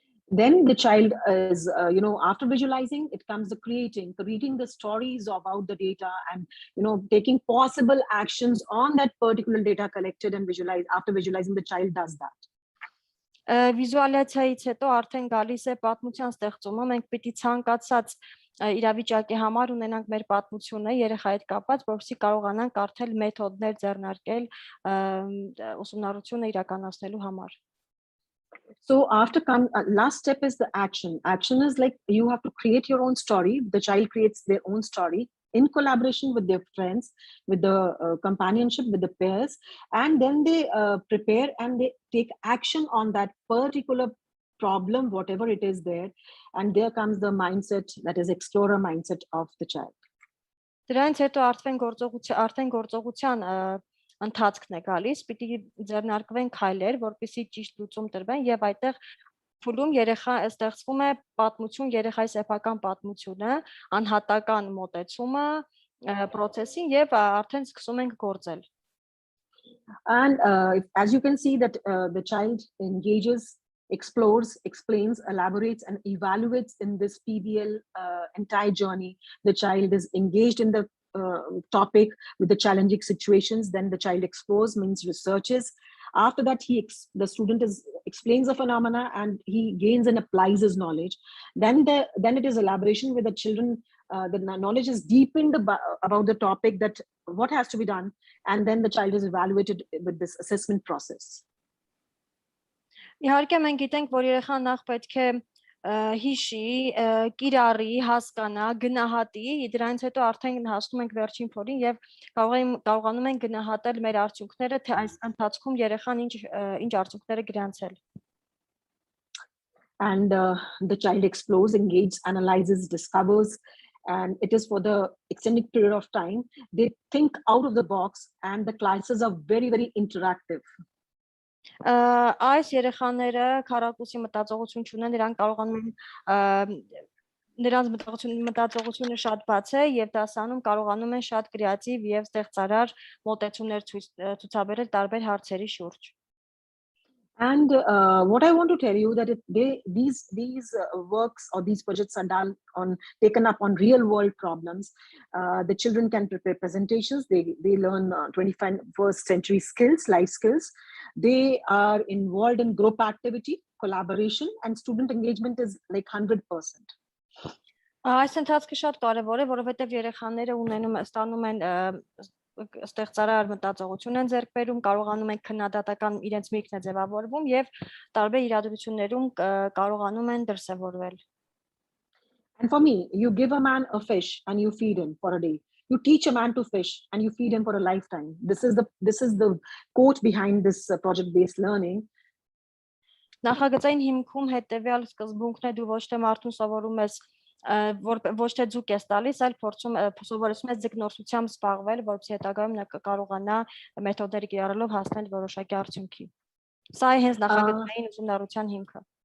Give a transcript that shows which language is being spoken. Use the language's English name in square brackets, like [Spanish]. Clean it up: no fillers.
[English] Then the child is, after visualizing, it comes the creating the stories about the data and, taking possible actions on that particular data collected and visualized. After visualizing, the child does that. [Armenian] Վիզուալիացիայից հետո արդեն գալիս է պատմության ստեղծումը, մենք պիտի ցանկացած իրավիճակի համար ունենանք մեր պատմությունը երեխայի հետ կապված, որպեսզի կարողանանք արդեն մեթոդներ ձեռնարկել ուսումնառությունը իրականացնելու համար։ [English] So last step is the action. Action is like you have to create your own story. The child creates their own story in collaboration with their friends, with the companionship, with the peers, and then they prepare and they take action on that particular problem, whatever it is there. And there comes the mindset, that is explorer mindset of the child. [Armenian] Դրանից հետո արդեն գործողության ընթացքն է գալիս, պիտի ձեռնարկվեն քայլեր, որպեսզի ճիշտ լուծում տրվեն եւ այդտեղ փուլում երեխա ստեղծվում է պատմություն, երեխայի սեփական պատմությունը, անհատական մոտեցումը process-ին եւ արդեն սկսում ենք գործել։ [English] And as you can see that the child engages, explores, explains, elaborates and evaluates in this PBL entire journey. The child is engaged in the topic with the challenging situations. Then the child explores, means researches. After that, the student explains the phenomena and he gains and applies his knowledge. Then it is elaboration with the children. The knowledge is deepened about the topic, that what has to be done, and then the child is evaluated with this assessment process. [Armenian] Իհարկե մենք գիտենք, որ երեխան նախ պետք է հիշի, կիրառի, հասկանա, գնահատի, դրանից հետո արդեն հասնում ենք վերջին փուլին եւ կարողանում ենք գնահատել մեր արդյունքները, թե այս ընթացքում երեխան ինչ արդյունքներ է գրանցել։ [English] And the child explores, engages, analyzes, discovers, and it is for the extended period of time. They think out of the box and the classes are very, very interactive. [Armenian] Այս երեխաները քառակուսի մտածողություն չունեն, նրանք կարողանում են նրանց մտածողությունը շատ բաց է եւ դասանում կարողանում են շատ կրեատիվ եւ ստեղծարար մոտեցումներ ցուցաբերել տարբեր հարցերի շուրջ։ [English] And what I want to tell you that these works or these projects are taken up on real world problems. The children can prepare presentations. They learn 21st century skills, life skills. They are involved in group activity, collaboration, and student engagement is like 100%. [Armenian] Այս ընթացքը շատ կարևոր է, որովհետև երեխաները ստանում են ստեղծարար մտածողություն են ձեռք բերում, կարողանում են քննադատական իրենց միտքն է ձևավորվում եւ տարբեր իրադրություններում կարողանում են դրսևորվել։ [English] And for me, you give a man a fish and you feed him for a day. You teach a man to fish and you feed him for a lifetime. This is the quote behind this project-based learning. [Armenian] Նախագծային հիմքում հետևյալ սկզբունքն է, դու ոչ թե մարդուն սովորում ես ոչ թե ձուկ ես տալիս, այլ սովորեցնում ես ձկնորսությամբ զբաղվել, որպեսզի հետագայում նա կարողանա մեթոդներ կիրառելով հասնել որոշակի արդյունքի։ Սա է հենց նախագծային ուսումնառության հիմքը։